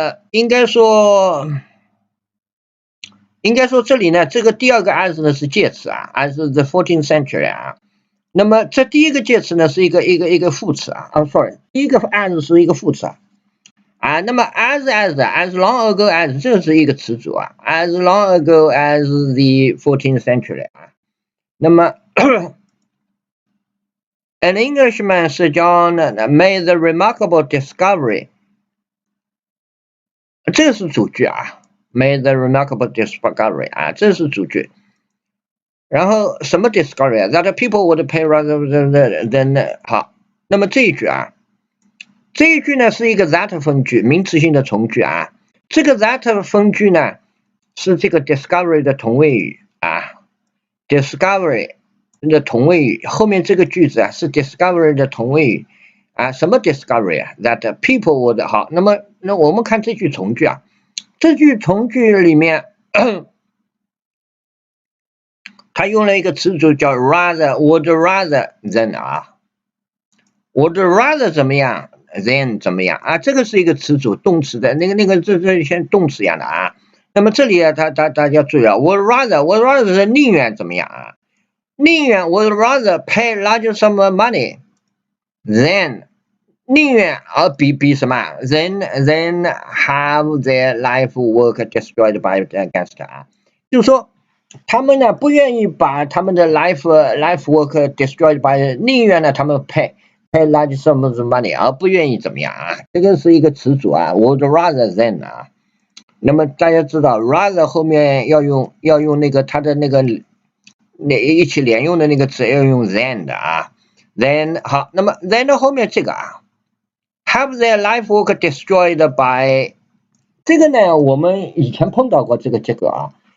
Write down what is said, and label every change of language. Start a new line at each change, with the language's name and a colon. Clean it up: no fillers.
Chinese: 应该说这里呢，这个第二个 as 呢是介词啊 ，
English: as the 14th century
Chinese: 啊。那么这第一个介词呢是一个副词啊，sorry， 第一个 as 是一个副词啊，那么 as long ago as 这是一个词组啊 ，
English: as long ago as the 14th century
Chinese: 啊。
English: 那么An Englishman Sir John made the remarkable discovery，
Chinese: 这是主句啊
English: ，made the remarkable discovery 啊，
Chinese: 这是主句。然后什么 discovery 啊 ？
English: That people would pay rather than
Chinese: 好，那么这一句啊，这一句呢是一个 that 分句，名词性的从句啊。这个 that 分句呢是这个 discovery 的同位语啊 ，discovery 的同位语，后面这个句子啊是 discovery 的同位语啊。什么 discovery 啊 ？
English: That people would
Chinese: 好，那么我们看这句从句啊，这句从句里面。他用了一个词组叫 rather，
English: would rather than
Chinese: 啊 ，would rather 怎么样 than 怎么样啊？这个是一个词组，动词的这像动词一样的啊。那么这里啊，大家注意啊 ，
English: would rather
Chinese: 是宁愿怎么样啊？
English: 宁愿 would rather pay large sum of money than
Chinese: 宁愿比什么
English: than have their life work destroyed by the gangster
Chinese: 啊，就是说。他们呢不愿意把他们的
English: life work destroyed by，
Chinese: 宁愿呢他们
English: pay large sums of money，
Chinese: 而不愿意怎么样啊？这个是一个词组啊 ，
English: would rather than
Chinese: 啊。那么大家知道 rather 后面要用那个它的那一起连用的那个词要用 than 的啊 ，then 好，那么 then 的后面这个啊 ，
English: have their life work destroyed by，
Chinese: 这个呢我们以前碰到过这个啊。